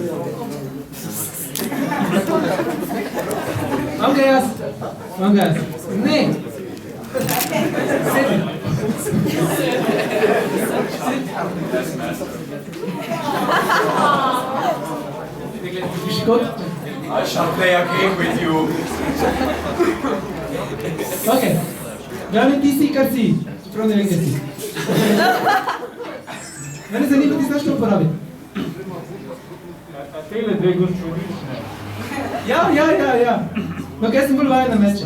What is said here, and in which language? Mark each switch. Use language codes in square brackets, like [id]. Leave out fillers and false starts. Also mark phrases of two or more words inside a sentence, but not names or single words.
[sl] Vam ga jaz. Ne! Sedi. Škod? [en] I shall play a game with you. [sl] Ok. Glavno ti si, kar si. Čeprav ne vem, kaj si. Mene zanima, ti znaš to uporabiti. A tele dve gospodične. Ja. No, kaj sem bolj vajen na meče.